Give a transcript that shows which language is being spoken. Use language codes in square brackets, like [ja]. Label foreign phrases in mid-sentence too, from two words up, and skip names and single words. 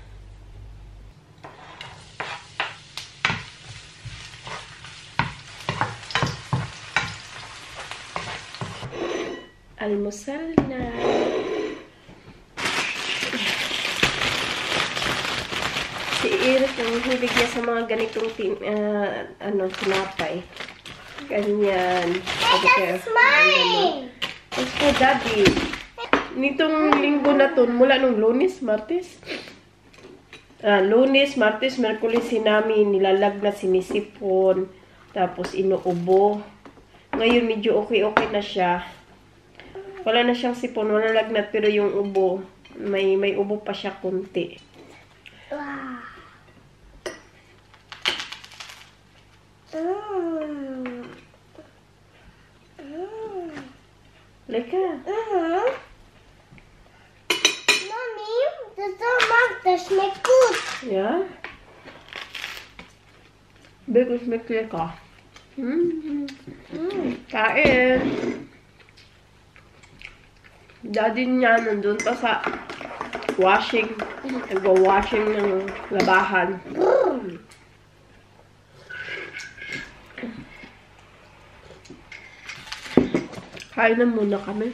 [tl] Almusal na. Si Eric, ang hilig niya sa mga ganitong tinapay. Ganyan. [en] That's mine! It's for Daddy. [tl] Nitong linggo na to, mula nung Lunes, Martes. Lunes, Martes, Merkulis, namin nilalagnat, sinisipon, tapos inuubo. Ngayon medyo okay na siya. Wala na siyang sipon, wala lagnat, pero yung ubo, may ubo pa siya kunti. Wow. [de] Leka. Mami, das macht, das schmeckt gut. Ja? Wirklich schmeckt lecker. [tl] Kain. Daddy niya nandun pa sa washing. Nagwa-washing ng labahan. Kain na muna kami.